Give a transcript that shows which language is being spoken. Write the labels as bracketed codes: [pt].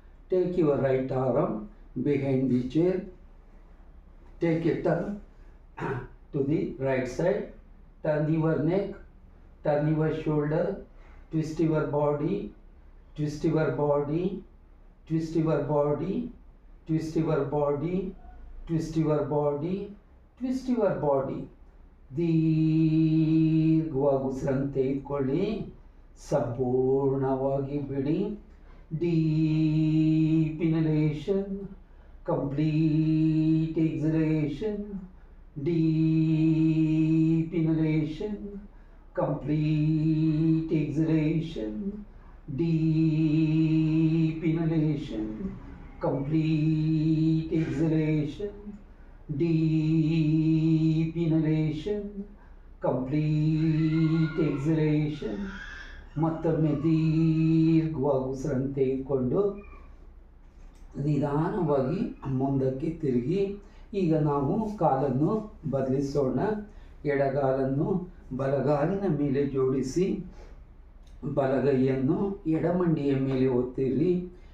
[en] Take your right arm behind the chair. Take a turn to the right side. Turn your neck, turn your shoulder, twist your body, twist your body, twist your body, twist your body, twist your body, twist your body. [kn] ದೀರ್ಘವಾಗಿ ಉಸಿರನ್ನು ತೆಗೆದುಕೊಳ್ಳಿ, ಸಂಪೂರ್ಣವಾಗಿ ಬಿಡಿ. [en] Deep inhalation, complete exhalation. Deep inhalation, complete exhalation. Deep inhalation, complete exhalation. Deep inhalation, complete exhalation. [kn] ಮತ್ತೊಮ್ಮೆ ದೀರ್ಘವಾಗಿ ಉಸಿರನ್ನು ತೆಗೆದುಕೊಂಡು ನಿಧಾನವಾಗಿ ಮುಂದಕ್ಕೆ ತಿರುಗಿ. ಈಗ ನಾವು ಕಾಲನ್ನು ಬದಲಿಸೋಣ. ಎಡಗಾಲನ್ನು ಬಲಗಾಲಿನ ಮೇಲೆ ಜೋಡಿಸಿ ಬಲಗೈಯನ್ನು ಎಡಮಂಡಿಯ ಮೇಲೆ ಒತ್ತಿರಿ.